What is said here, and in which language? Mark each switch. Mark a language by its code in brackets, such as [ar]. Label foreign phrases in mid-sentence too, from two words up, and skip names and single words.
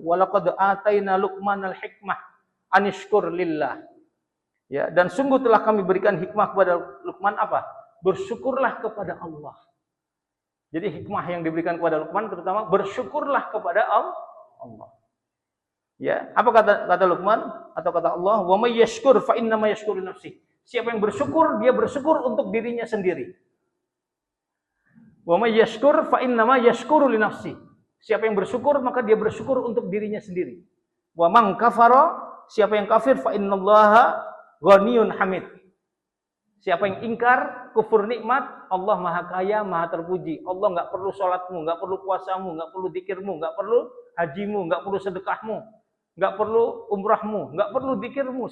[ar] ولقد آتينا لقمان الحكمة أن اشكر لله. [id] Ya, dan sungguh telah kami berikan hikmah kepada Luqman apa? Bersyukurlah kepada Allah. Jadi hikmah yang diberikan kepada Luqman terutama bersyukurlah kepada Allah. Ya, apa kata Luqman atau kata Allah? [ar] ومن يشكر فإنما يشكر نفسي. [id] Siapa yang bersyukur, dia bersyukur untuk dirinya sendiri. [ar] ومن يشكر فإنما يشكر لنفسي. [id] Siapa yang bersyukur maka dia bersyukur untuk dirinya sendiri. [ar] ومن كفر, [id] siapa yang kafir [ar] فإن الله غني حميد. [id] Siapa yang ingkar, kufur nikmat, Allah maha kaya, maha terpuji. Allah nggak perlu sholatmu, nggak perlu puasamu, nggak perlu zikirmu, nggak perlu hajimu, nggak perlu sedekahmu, nggak perlu umrahmu, nggak perlu zikirmu.